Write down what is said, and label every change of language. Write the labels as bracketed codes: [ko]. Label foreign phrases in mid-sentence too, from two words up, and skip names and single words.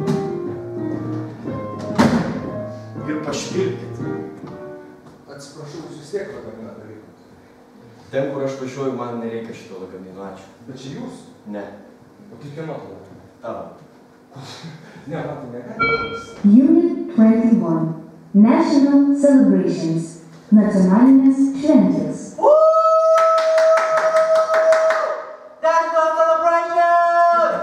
[lt] Ir pašvilpkit. Atsiprašau, jūs vis tiek lagaminą darykot. Ten, kur aš važiuoju, man nereikia šito lagamino. Ačiū. Bet čia jūs? Ne. O tai kieno tada? Tavo. Ne, man tai negali. [en] Unit 21. National Celebrations. [lt] Nacionalinės šventės. [en] National celebration!